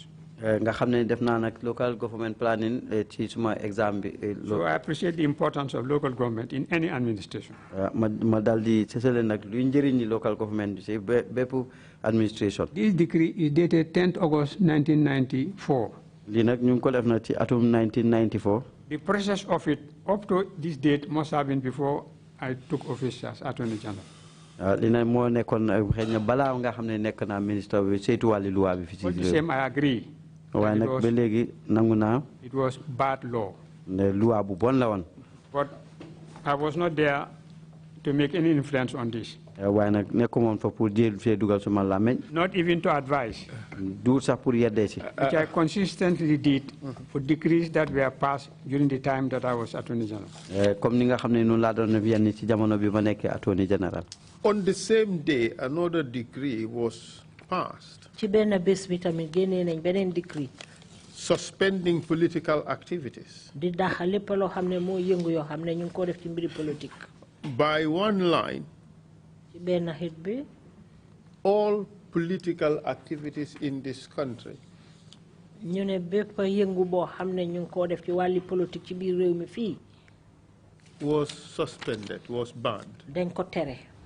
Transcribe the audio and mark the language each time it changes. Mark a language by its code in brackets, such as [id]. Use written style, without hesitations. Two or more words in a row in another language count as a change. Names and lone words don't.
[en] So I appreciate the importance of local government in any administration. This decree is dated 10th August 1994. [wo] lii nag ñu ngi ko def na ci atum 1994. [en] The process of it up to this date must have been before I took office as Attorney General. [wo] li nag moo nekkoon xëy na balaa nga xam ne nekk naa ministre bi saytu wàllu loi bi fi ci [en] But the same, I agree. [wo] waaye nag ba léegi nangu naa. [en] It was bad law. [wo] ne loi bu bon la woon. [en] But I was not there to make any influence on this. [wo] waaye nag nekku moon fa pour jéem see dugal suma làmmiñ. [en] Not even to advise. [wo] du sax pour yeddee si. [en] Which I consistently did for decrees that were passed during the time that I was Attorney General. [wo] comme ni nga xam ne noonu laa doon yenn ci jamono bi ma nekkee Attorney General. [en] On the same day, another decree was passed suspending political activities. By one line, all political activities in this country was suspended, was banned.